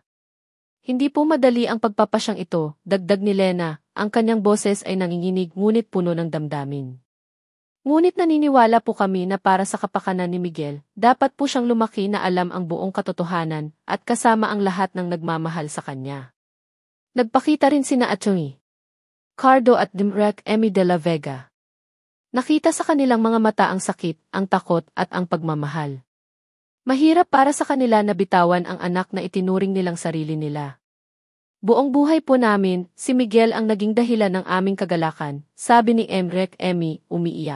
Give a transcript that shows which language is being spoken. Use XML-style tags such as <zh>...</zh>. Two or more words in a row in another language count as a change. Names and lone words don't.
<tl>Hindi po madali ang pagpapasyang ito, dagdag ni Lena, ang kanyang boses ay nanginginig ngunit puno ng damdamin. Ngunit naniniwala po kami na para sa kapakanan ni Miguel, dapat po siyang lumaki na alam ang buong katotohanan at kasama ang lahat ng nagmamahal sa kanya. Nagpakita rin sina Atty. Cardo at Dimrek Emmy de la Vega. Nakita sa kanilang mga mata ang sakit, ang takot at ang pagmamahal. Mahirap para sa kanila na bitawan ang anak na itinuring nilang sarili nila. Buong buhay po namin, si Miguel ang naging dahilan ng aming kagalakan, sabi ni Emrek Emmy, umiiyak.</tl>